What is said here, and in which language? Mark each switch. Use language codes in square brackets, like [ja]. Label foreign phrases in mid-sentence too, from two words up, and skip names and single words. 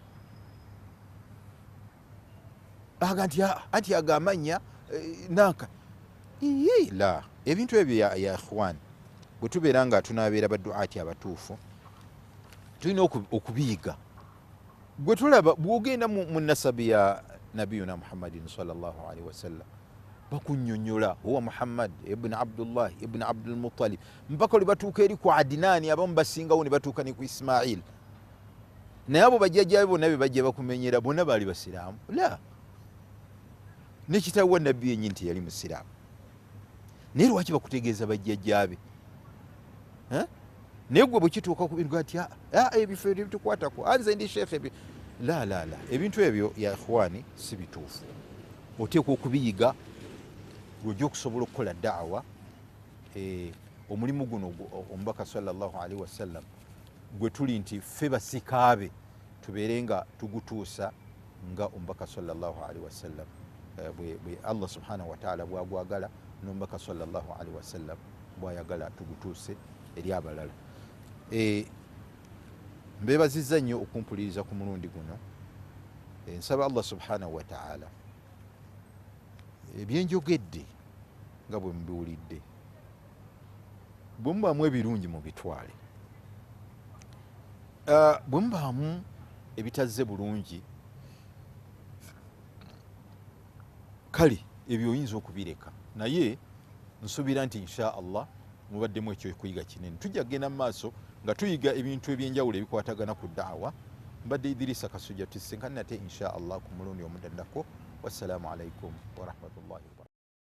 [lg] Aga nti agamanya nanka la. Ebintu ebyo [ar] يا إخوان [lg] bwe tubeera nga tunaabeera baduati abatuufu tulina okubiyiga. Gwe tulaba bw'ogenda mu nasabi ya [ar] نبينا محمد صلى الله عليه وسلم [lg] bakunnyonnyola huwa Muhammad ibn Abdullah ibn Abdul Muttalib mpaka oli batuuka eri ku Adinaani, abamu basingawo ne batuuka ne ku Ismail. Naye abo bajjajjaabe bonna be bajja bakumenyera bonna baali basiraamu? La, ne kitaawe wa nabbi yennyini nti yali musiraamu. Naye lwaki bakutegeeza bajjajjaabe? Naye gwe bwe kituuka ku bintu ati ebifo ebyo bitukwatako anze ndi sheekhe. La, ebintu ebyo [ar] يا إخواني [lg] si bituufu. Oteekwa okubiyiga lwojja okusobola okukola da'wa. Omulimu guno omubaka [ar] صلى الله عليه وسلم [lg] gwe tuli nti ffe basikaabe tubeere nga tugutuusa nga omubaka [ar] صلى الله عليه وسلم [lg] bwe [ar] الله سبحانه وتعالى [lg] bwagwagala n'omubaka [ar] صلى الله عليه وسلم [lg] bwayagala tugutuuse eri abalala. Mbeebazizza nnyo okumpuliriza ku mulundi guno. Nsaba [ar] الله سبحانه وتعالى [lg] ebyenjogedde nga bwe mubiwulidde bwe mubaamu ebirungi mu bitwale, bwe mubaamu ebitazze bulungi kale ebyo oyinza okubireka. Naye nsuubira nti [ar] إن شاء الله [lg] mubaddemu ekyo okuyiga kinene. Tujja kgenda mu maaso nga tuyiga ebintu ebyenjawulo ebikwatagana ku da'wa. Mbadde Idrisa Kasujja, tusinkane nate [ar] إن شاء الله [lg] ku mulundi omuddako. [ar] والسلام عليكم ورحمة الله وبركاته.